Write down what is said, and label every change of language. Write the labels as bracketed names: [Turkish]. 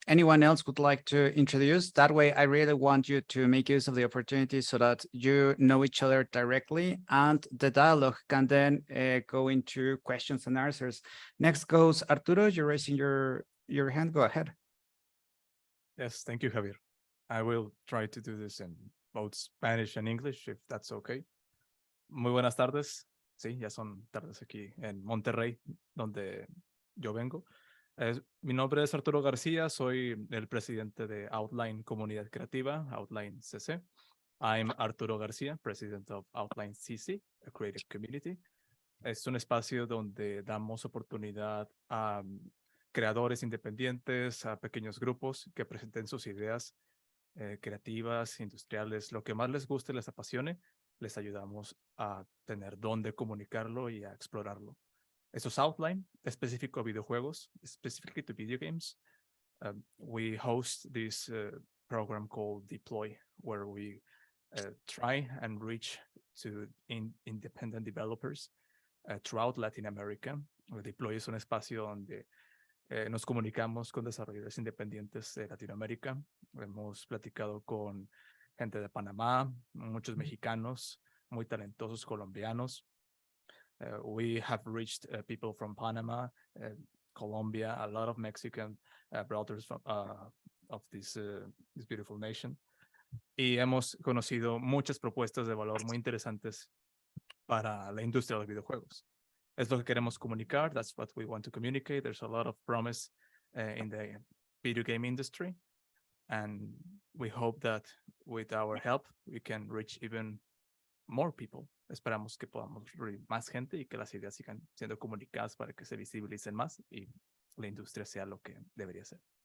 [English] Anyone else would like to introduce? That way, I really want you to make use of the opportunity so that you know each other directly, and the dialogue can then go into questions and answers. Next goes Arturo. You're raising your hand. Go ahead. Yes, thank you, Javier. I will try to do this in both Spanish and English, if that's okay. [Spanish] Muy buenas tardes. Sí, ya son tardes aquí en Monterrey, donde yo vengo. Mi nombre es Arturo García, soy el presidente de Outline Comunidad Creativa, Outline CC. [English] I'm Arturo García, president of Outline CC, a creative community. [Spanish] Es un espacio donde damos oportunidad a creadores independientes, a pequeños grupos que presenten sus ideas creativas, industriales, lo que más les guste, les apasione. Les ayudamos a tener dónde comunicarlo y a explorarlo. Eso es Outline, específico a videojuegos, [English] specifically to video games. We host this program called Deploy, where we try and reach to independent developers throughout Latin America. [Spanish] Deploy es un espacio donde nos comunicamos con desarrolladores independientes de Latinoamérica. Hemos platicado con gente de Panamá, muchos mexicanos, muy talentosos colombianos. [English] We have reached people from Panama, Colombia, a lot of Mexican brothers from, of this beautiful nation. [Spanish] Y hemos conocido muchas propuestas de valor muy interesantes para la industria de los videojuegos. Es lo que queremos comunicar. [English] That's what we want to communicate. There's a lot of promise in the video game industry. And we hope that with our help, we can reach even more people. [Spanish] Esperamos que podamos reunir más gente y que las ideas sigan siendo comunicadas para que se visibilicen más y la industria sea lo que debería ser.